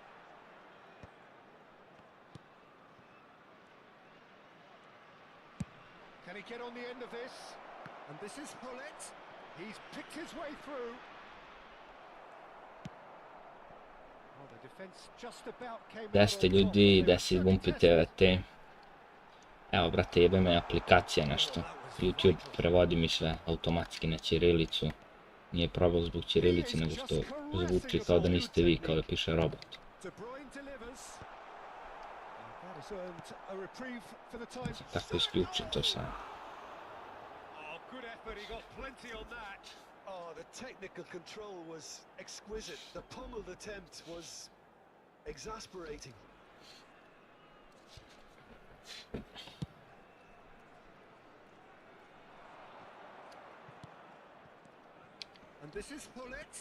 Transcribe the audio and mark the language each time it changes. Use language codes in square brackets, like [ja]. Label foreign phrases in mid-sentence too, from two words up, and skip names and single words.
[en] Can he get on the end of this? And this is Hullet. He's picked his way through. Oh, the defense just about came [sr] Gde ste ljudi, da se izbumpite te. Evo, brate, jebe me aplikacija nešto. YouTube prevodi mi sve automatski na ćirilicu. Nije problem zbog ćirilice, nego što zvuči kao da niste vi, kao da piše robot. Tako isključim to sam. [en] Oh, the technical control was exquisite. The pummeled attempt was Exasperating. And this is Hullet.